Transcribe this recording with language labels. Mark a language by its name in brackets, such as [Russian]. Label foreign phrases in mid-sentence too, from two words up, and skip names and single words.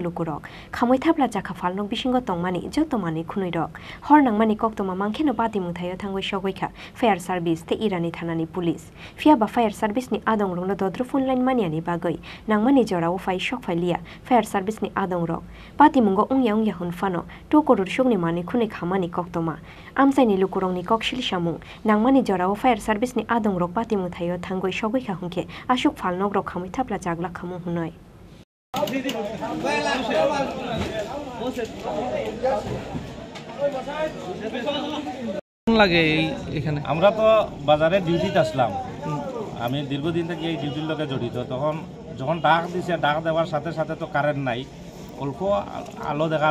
[Kok Borok] lukurok khamui thapla chakha phalno bisingo tongmani joto mani khunui rok hor nangmani koktoma mangkheno patimung thayo thangoi sogoika [English] fire service [Kok Borok] te Irani thanani police fiaba [English] fire service [Kok Borok] ni adong rokno dodro [English] phone line [Kok Borok] maniani bagoi nangmani jorao fai sok phailia [English] fire service [Kok Borok] ni adong rok patimungo ungya hunfano tokorur sugni mani khunui khamani koktoma amsaini lukurongni kokshil samung nangmani jorao [English] fire service [Kok Borok] ni adong rok patimung thayo thangoi sogoika hungke ashuk phalnok rok khamui thapla jagla khamung hunoi [Bangla] লাগে এখানে আমরা তো বাজারে ডিউটিতে আসলাম আমি দীর্ঘদিন থেকে এই ডিউটির লগে জড়িত তখন যখন ডাক দিছে ডাক দেওয়ার সাথে সাথে তো কারেন্ট নাই অল্প আলো দেখার